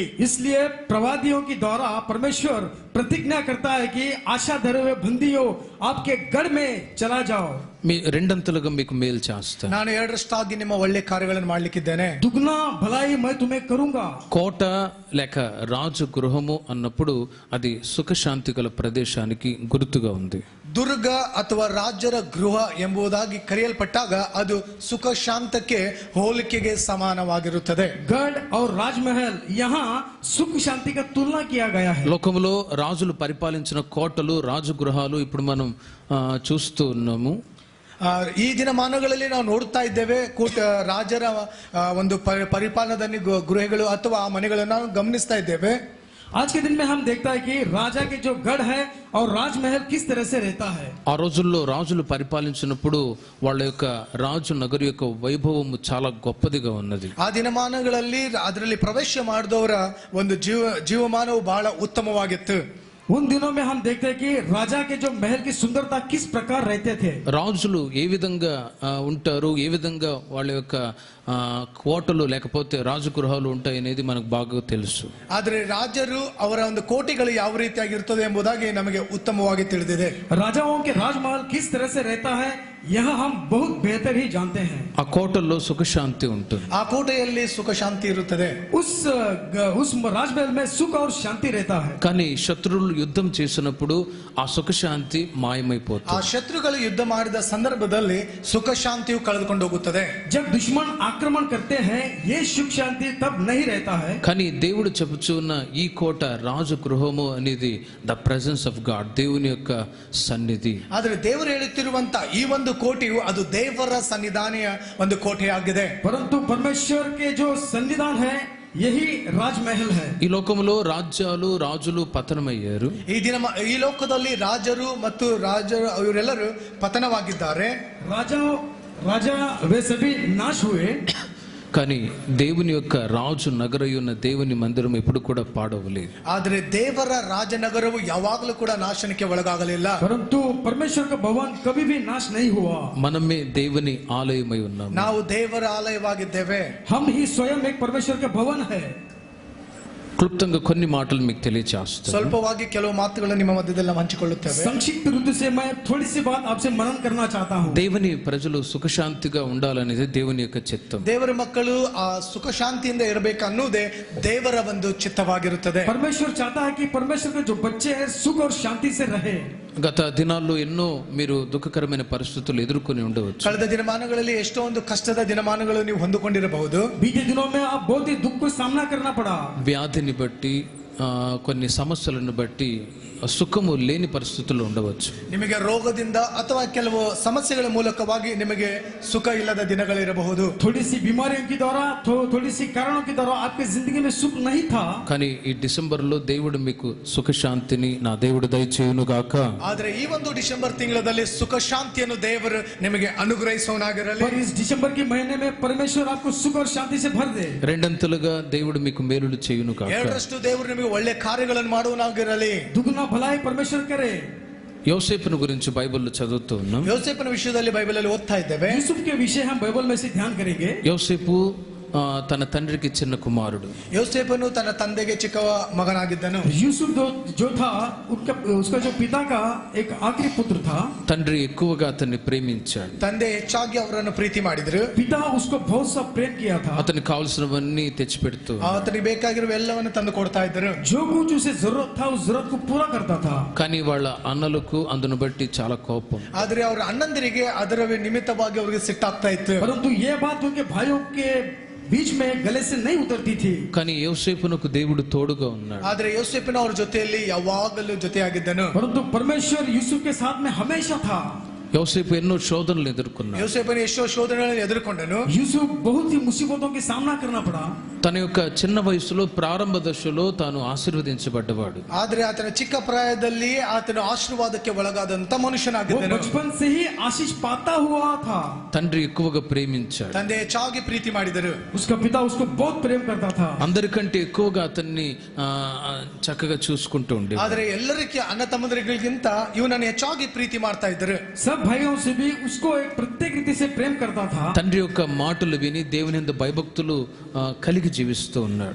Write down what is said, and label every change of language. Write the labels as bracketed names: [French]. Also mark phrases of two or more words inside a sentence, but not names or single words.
[Hindi] इसलिए प्रवादियों के द्वारा परमेश्वर प्रतिज्ञा करता है कि आशा धरे हुए बंदियों आपके गढ़ में चला जाओ. [Telugu] మీ రెండంతలుగా మీకు మేలు చేస్తాను. [Kannada] ನಾನು ಎರಡರಷ್ಟಾಗಿ ನಿಮ್ಮ ಒಳ್ಳೆ ಕಾರ್ಯಗಳನ್ನು ಮಾಡಲಿಕ್ಕಿದ್ದೇನೆ. [Hindi] दुगना भलाई मैं तुम्हें करूंगा. [Telugu] కోట లేక రాజు గృహము అన్నప్పుడు అది సుఖశాంతి గల ప్రదేశానికి గుర్తుగా ఉంది. [Kannada] ದುರ್ಗ ಅಥವಾ ರಾಜರ ಗೃಹ ಎಂಬುದಾಗಿ ಕರೆಯಲ್ಪಟ್ಟಾಗ ಅದು ಸುಖ ಶಾಂತಕ್ಕೆ ಹೋಲಿಕೆಗೆ ಸಮಾನವಾಗಿರುತ್ತದೆ. [Hindi] गढ़ और राजमहल यहाँ सुख शांति का तुलना किया गया है. [Telugu] లోకములో రాజులు పరిపాలించిన కోటలు, రాజగృహాలు ఇప్పుడు మనం చూస్తూ ఉన్నాము. [Kannada] ಈ ದಿನಮಾನಗಳಲ್ಲಿ ನಾವು ನೋಡ್ತಾ ಇದ್ದೇವೆ ರಾಜರ ಒಂದು ಪರಿಪಾಲನದಲ್ಲಿ ಗೃಹಗಳು ಅಥವಾ ಮನೆಗಳನ್ನು ನಾವು ಗಮನಿಸ್ತಾ ಇದ್ದೇವೆ. [Hindi] आज के दिन में हम देखता है कि राजा के जो गढ़ है और राजमहल किस तरह से रहता है. [Telugu] ఆ రోజుల్లో రాజులు పరిపాలించినప్పుడు వాళ్ళ యొక్క రాజు నగరు యొక్క వైభవము చాలా గొప్పదిగా ఉన్నది. [Kannada] ಆ ದಿನಮಾನಗಳಲ್ಲಿ ಅದರಲ್ಲಿ ಪ್ರವೇಶ ಮಾಡಿದವರ ಒಂದು ಜೀವಮಾನವು ಬಹಳ ಉತ್ತಮವಾಗಿತ್ತು. [Hindi] उन दिनों में हम देखते हैं कि राजा के जो महल की सुंदरता किस प्रकार रहते थे. [Telugu] రాజులు ఏ విధంగా ఉంటారు, ఏ విధంగా వాళ్ళ యొక్క కోటలు లేకపోతే రాజగృహాలు ఉంటాయి అనేది మనకు బాగా తెలుసు. [Kannada] ಆದರೆ ರಾಜರು ಅವರ ಒಂದು ಕೋಟೆಗಳು ಯಾವ ರೀತಿಯಾಗಿರ್ತದೆ ಎಂಬುದಾಗಿ ನಮಗೆ ಉತ್ತಮವಾಗಿ ತಿಳಿದಿದೆ. [Hindi] राजाओं के राजमहल किस तरह से रहता है यह हम बहुत बेहतर ही जानते हैं. [Telugu] ఆ కోటల్లో సుఖశాంతి ఉంటుంది. [Kannada] ಆ ಕೋಟೆಯಲ್ಲಿ ಸುಖ ಶಾಂತಿ ಇರುತ್ತದೆ. [Hindi] उस राजमहल में सुख और शांति रहता है. [Telugu] కానీ శత్రువులు యుద్ధం చేసినప్పుడు ఆ సుఖశాంతి [Kannada] ಆ [Telugu] మాయమైపోతుంది. [Kannada] ಶತ್ರುಗಳು ಯುದ್ಧ ಮಾಡಿದ ಸಂದರ್ಭದಲ್ಲಿ ಸುಖ ಶಾಂತಿಯು ಕಳೆದುಕೊಂಡು ಹೋಗುತ್ತದೆ. [Hindi] जब दुश्मन आक्रमण करते हैं ये सुख शांति तब नहीं रहता है. [Telugu] కానీ దేవుడు చెప్పుచున్న ఈ కోట రాజు గృహము అనేది [English] the presence of God, [Telugu] దేవుని యొక్క సన్నిధి. [Kannada] ಆದರೆ ದೇವರು ಹೇಳುತ್ತಿರುವಂತ ಈ ಒಂದು ಕೋಟೆಯು ಅದು ದೇವರ ಸನ್ನಿಧಾನೆಯ ಒಂದು ಕೋಟೆಯಾಗಿದೆ. [Hindi] परंतु परमेश्वर के जो संविधान है यही राजमहल है. [Telugu] ఈ లోకంలో రాజ్యాలు, రాజులు పతనమయ్యారు. [Kannada] ಈ ಲೋಕದಲ್ಲಿ ರಾಜರು ಮತ್ತು ಇವರೆಲ್ಲರೂ ಪತನವಾಗಿದ್ದಾರೆ. [Hindi] राजा वे सभी नाश हुए. [Telugu] కానీ దేవుని యొక్క రాజు నగరయున్న దేవుని మందిరం ఎప్పుడు కూడా పాడవలేదు. [Kannada] ಆದರೆ ದೇವರ ರಾಜನಗರವು ಯಾವಾಗಲೂ ಕೂಡ ನಾಶನಕ್ಕೆ ಒಳಗಾಗಲಿಲ್ಲ. [Hindi] परंतु परमेश्वर का भवन कभी भी नाश नहीं हुआ. [Telugu] మనమే దేవుని ఆలయమై ఉన్నాము. [Kannada] ನಾವು ದೇವರ ಆಲಯವಾಗಿದ್ದೇವೆ. [Hindi] हम ही स्वयं एक परमेश्वर का भवन है. [Telugu] క్లుప్తంగా కొన్ని మాటలు మీకు తెలియజేస్తాను. [Kannada] ಸ್ವಲ್ಪವಾಗಿ ಕೆಲವು ಮಾತುಗಳನ್ನು ನಿಮ್ಮ ಮಧ್ಯದಲ್ಲಿ ಹಂಚಿಕೊಳ್ಳುತ್ತೇವೆ. [Hindi] संक्षिप्त रूप से मैं थोड़ी सी बात आपसे मनन करना चाहता हूँ. [Telugu] దేవుని ప్రజలు సుఖశాంతిగా ఉండాలనేది దేవుని యొక్క చిత్తం. [Kannada] ದೇವರ ಮಕ್ಕಳು ಆ ಸುಖ ಶಾಂತಿಯಿಂದ ಇರಬೇಕು ಅನ್ನುವುದೇ ದೇವರ ಒಂದು ಚಿತ್ತವಾಗಿರುತ್ತದೆ. [Hindi] परमेश्वर चाहता है कि परमेश्वर के जो बच्चे हैं सुख और शांति से रहे. [Telugu] గత దినాల్లో ఎన్నో మీరు దుఃఖకరమైన పరిస్థితులు ఎదుర్కొని ఉండవచ్చు. [Kannada] ಕಳೆದ ದಿನಮಾನಗಳಲ್ಲಿ ಎಷ್ಟೋ ಒಂದು ಕಷ್ಟದ ದಿನಮಾನಗಳು ನೀವು ಹೊಂದಿಕೊಂಡಿರಬಹುದು. [Hindi] बीते दिनों में आप बहुत ही दुख को सामना करना पड़ा. [Telugu] వ్యాధిని బట్టి కొన్ని సమస్యలను బట్టి ಸುಖಮು లేని ಪರಿಸ್ಥಿತಿಗಳು ఉండవచ్చు. [Kannada] ನಿಮಗೆ ರೋಗದಿಂದ ಅಥವಾ ಕೆಲವು ಸಮಸ್ಯೆಗಳ ಮೂಲಕವಾಗಿ ನಿಮಗೆ ಸುಖ ಇಲ್ಲದ ದಿನಗಳಿರಬಹುದು. [Hindi] थोड़ी सी बीमारियों के द्वारा थोड़ी सी कारणों के द्वारा आपकी जिंदगी में सुख नहीं था. [Telugu] కానీ ఈ డిసెంబర్ లో దేవుడు మీకు సుఖ శాంతిని నా దేవుడు దయచేయును గాక. [Kannada] ಆದರೆ ಈ ಒಂದು ಡಿಸೆಂಬರ್ ತಿಂಗಳಲ್ಲಿ ಸುಖ ಶಾಂತಿಯನ್ನು ದೇವರು ನಿಮಗೆ ಅನುಗ್ರಹಿಸುವನಾಗಿರಲಿ. [Hindi] पर इस दिसंबर के महीने में परमेश्वर आपको सुख और शांति से भर दे. [Telugu] రెండంతలుగా దేవుడు మీకు మేలులు చేయును గాక. [Kannada] ಎರಡರಷ್ಟು ದೇವರು ನಿಮಗೆ ಒಳ್ಳೆ ಕಾರ್ಯಗಳನ್ನು ಮಾಡುವನಾಗಿರಲಿ. [Hindi] दुगना भलाई परमेश्वर करे. [Telugu] యోసేపును గురించి బైబిల్లో చదువుతూ ఉన్నాం. [Kannada] ಯೋಸೇಫನ ವಿಷಯದಲ್ಲಿ ಬೈಬಲ್ ಅಲ್ಲಿ ಓದ್ತಾ ಇದ್ದೇವೆ. [Hindi] यूसुफ के विषय हम बाइबल में से ध्यान करेंगे. [Telugu] యోసేపు తన తండ్రికి చిన్న కుమారుడు. [Kannada] ಯೋಸೇಫನು ತನ್ನ ತಂದೆಗೆ ಚಿಕ್ಕ ಮಗನಾಗಿದ್ದನು. [Hindi] यूसुफ जो था उसका जो पिता का एक आखिरी पुत्र था. [Telugu] తండ్రి ఎక్కువగా అతన్ని ప్రేమించాడు. [Kannada] ತಂದೆ ಹೆಚ್ಚಾಗಿ ಅವರನ್ನು ಪ್ರೀತಿ ಮಾಡಿದ್ರು. [Hindi] पिता उसको बहुत सा प्रेम किया था. [Telugu] అతనికి కావాల్సినవన్నీ తెచ్చిపెడుతూ [Kannada] ಆತನಿಗೆ ಬೇಕಾಗಿರುವ ಎಲ್ಲವನ್ನು ತಂದು ಕೊಡ್ತಾ ಇದ್ದರು. [Hindi] जो कुछ उसे जरूरत था उस जरूरत को पूरा करता था. [Telugu] కానీ వాళ్ళ అన్నలకు అందును బట్టి చాలా కోపం. [Kannada] ಆದರೆ ಅವರ ಅಣ್ಣಂದಿರಿಗೆ ಅದರ ನಿಮಿತ್ತವಾಗಿ ಅವರಿಗೆ ಸಿಟ್ಟಾಗ್ತಾ ಇತ್ತು. [Hindi] परंतु ये बात उनके भाइयों के बीच में गले से नहीं उतरती थी. [Telugu] కానీ యోసేపునకు దేవుడు తోడుగా ఉన్నాడు. [Kannada] ಆದರೆ ಯೋಸೇಫನ ಅವರ ಜೊತೆಯಲ್ಲಿ ಯಾವಾಗಲೂ ಜೊತೆಯಾಗಿದ್ದನು. [Hindi] परंतु परमेश्वर यूसुफ के साथ में हमेशा था. [Telugu] యోసేపు ఎన్నో శోధనలు ఎదుర్కొన్నాడు. [Kannada] ಯೋಸೇಫನು ಎಷ್ಟೋ ಶೋಧನೆಗಳನ್ನು ಎದುರುಕೊಂಡನು. [Hindi] यूसुफ बहुत ही मुसीबतों की सामना करना पड़ा. [Telugu] తన యొక్క చిన్న వయసులో ప్రారంభ దశలో తాను ఆశీర్వదించబడ్డవాడు. [Kannada] ಆದರೆ ಆತನ ಚಿಕ್ಕ ಪ್ರಾಯದಲ್ಲಿ ಆತನ ಆಶೀರ್ವಾದಕ್ಕೆ ಒಳಗಾದಂತ [Hindi] वो [Kannada] ಮನುಷ್ಯನಾಗಿದ್ದನು. [Hindi] बचपन से ही आशीष पाता हुआ था. [Telugu] తండ్రి ఎక్కువగా ప్రేమించాడు. [Kannada] ತಂದೆ ಹೆಚ್ಚಾಗಿ ಪ್ರೀತಿ ಮಾಡಿದರು. [Hindi] उसका पिता उसको बहुत प्रेम करता था. [Telugu] అందరికంటే ఎక్కువగా అతన్ని చక్కగా చూసుకుంటూ ఉండేవాడు. [Kannada] ಆದರೆ ಎಲ್ಲರಿಗೆ ಅಣ್ಣ ತಮ್ಮಂದಿರಿಗಿಂತ ಇವನನ್ನು ಹೆಚ್ಚಾಗಿ ಪ್ರೀತಿ ಮಾಡ್ತಾ ಇದ್ದರು. [Hindi] सब भाइयों से भी उसको एक प्रत्येक रीति से प्रेम करता था. [Telugu] తండ్రి యొక్క మాటలు విని దేవునియందు భయభక్తులు కలిగి జీవిస్తూ ఉన్నాడు.